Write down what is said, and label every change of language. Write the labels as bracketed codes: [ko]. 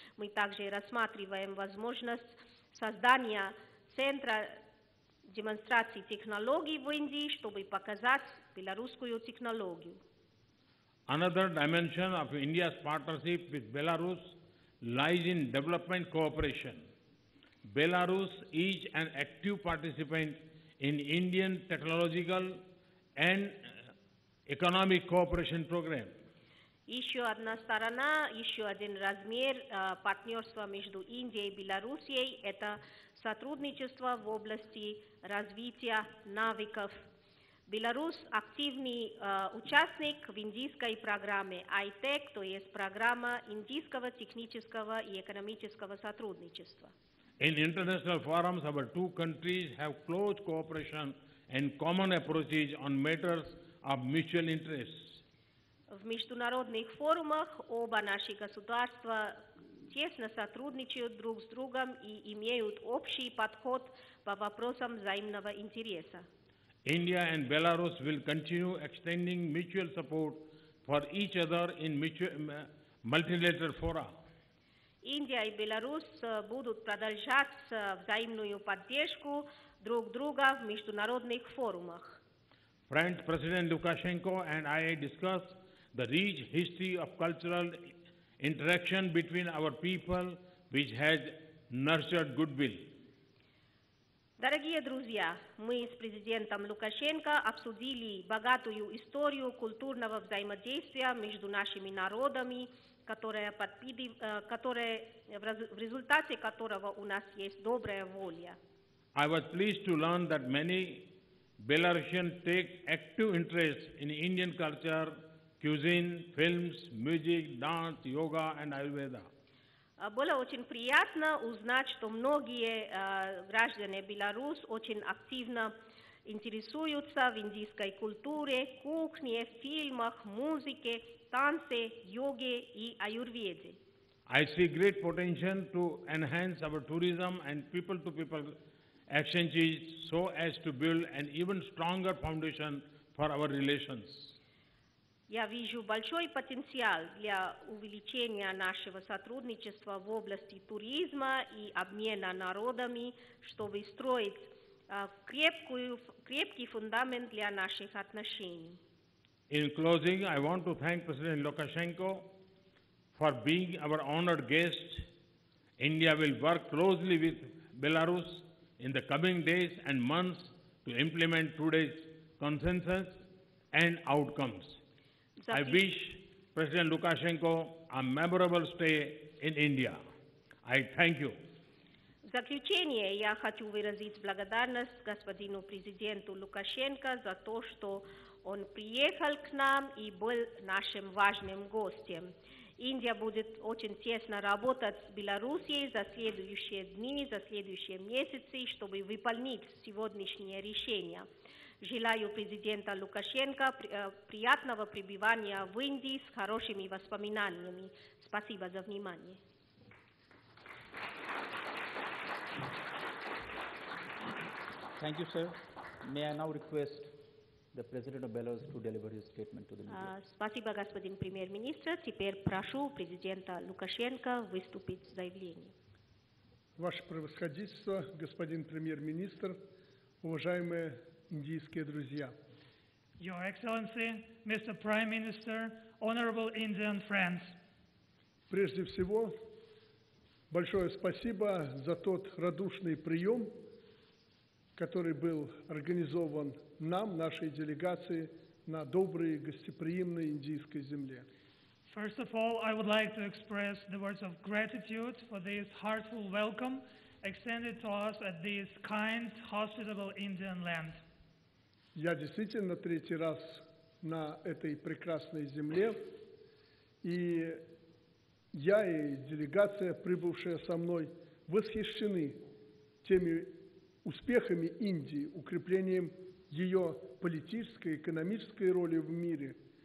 [ru] Мы также рассматриваем возможность создания центра демонстрации технологий в Индии, чтобы показать белорусскую технологию. [en] Another dimension of India's partnership with Belarus lies in development cooperation. Belarus is an active participant in Indian technological and economic cooperation program. [ru] Еще одна сторона, еще один размер партнерства между Индией и Белоруссией – это сотрудничество в области развития навыков. Беларусь – активный участник в индийской программе ITEC, то есть программа индийского технического и экономического сотрудничества. [en] In international forums, our two countries have close cooperation and common approaches on matters of mutual interest. [ru] В международных форумах оба наши государства тесно сотрудничают друг с другом и имеют общий подход по вопросам взаимного интереса. [en] India and Belarus will continue extending mutual support for each other in multilateral fora. [ru] Индия и Беларусь будут продолжать взаимную поддержку друг друга в международных форумах. [en] Friends, President Lukashenko and I discussed the rich history of cultural interaction between our people, which has nurtured goodwill. [ru] Дорогие друзья, мы с президентом Лукашенко обсудили богатую историю культурного взаимодействия между нашими народами, в результате которого у нас есть добрая воля. [en] I was pleased to learn that many Belarusians take active interest in Indian culture, cuisine, films, music, dance, yoga and Ayurveda. [ru] Было очень приятно узнать, что многие граждане Беларуси очень активно интересуются в индийской культуре, кухне, фильмах, музыке, танце, йоге и аюрведе. [en] I see great potential to enhance our tourism and people-to-people exchanges so as to build an even stronger foundation for our relations. [ru] Я вижу большой потенциал для увеличения нашего сотрудничества в области туризма и обмена народами, чтобы строить крепкий фундамент для наших отношений. [en] In closing, I want to thank President Lukashenko for being our honored guest. India will work closely with Belarus in the coming days and months to implement today's consensus and outcomes. I wish President Lukashenko a memorable stay in India. I thank you. [ru] В заключение я хочу выразить благодарность господину президенту Лукашенко за то, что он приехал к нам и был нашим важным гостем. Индия будет очень тесно работать с Белоруссией за следующие дни, за следующие месяцы, чтобы выполнить сегодняшние решения. Желаю президента Лукашенко приятного пребывания в Индии с хорошими воспоминаниями. Спасибо за внимание. [en] Thank you, sir. May I now request the President of Belarus to deliver his statement to the media. [ru] Спасибо, господин премьер-министр. Теперь прошу президента Лукашенко выступить с заявлением. Ваше превосходительство, господин премьер-министр, уважаемые индийские друзья. [en] Your Excellency, Mr. Prime Minister, honorable Indian friends. [ru] Прежде всего, большое спасибо за тот радушный прием, который был организован нам, нашей делегации, на доброй гостеприимной индийской земле. [en] First of all, I would like to express the words of gratitude for this heartful welcome extended to us at this kind, hospitable Indian land. [ru] Я действительно третий раз на этой прекрасной земле, и я и делегация, прибывшая со мной, восхищены теми успехами Индии, укреплением ее политической, экономической роли в мире.